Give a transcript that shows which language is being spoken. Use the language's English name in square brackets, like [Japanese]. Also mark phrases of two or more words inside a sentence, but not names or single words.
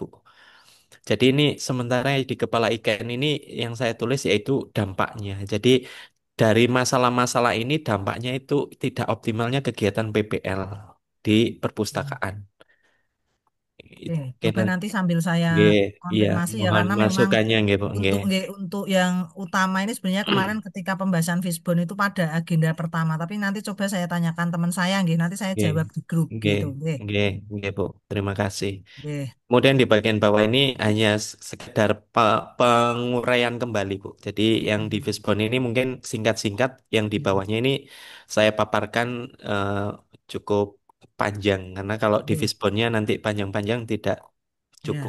[Indonesian] Jadi ini sementara di kepala ikan ini yang saya tulis yaitu dampaknya. Jadi dari masalah-masalah ini dampaknya itu tidak optimalnya kegiatan PPL di perpustakaan. Oke, Oke, coba nanti, nanti sambil saya nggih, iya, konfirmasi ya mohon karena memang masukannya nggih, Bu. Nggih. untuk yang utama ini sebenarnya kemarin ketika pembahasan Fishbone itu pada agenda pertama, tapi nanti coba saya tanyakan teman saya nggih, nanti saya Nggih, jawab di grup nggih, gitu. Nggih. [Javanese] nggih, nggih, Bu. [Indonesian] Terima kasih. Nggih. Kemudian di bagian bawah ini hanya sekedar penguraian kembali, Bu. Jadi yang di Fishbone ini mungkin singkat-singkat, yang di bawahnya ini saya paparkan eh, cukup panjang karena kalau di Nggih. Fishbone-nya nanti panjang-panjang tidak cukup.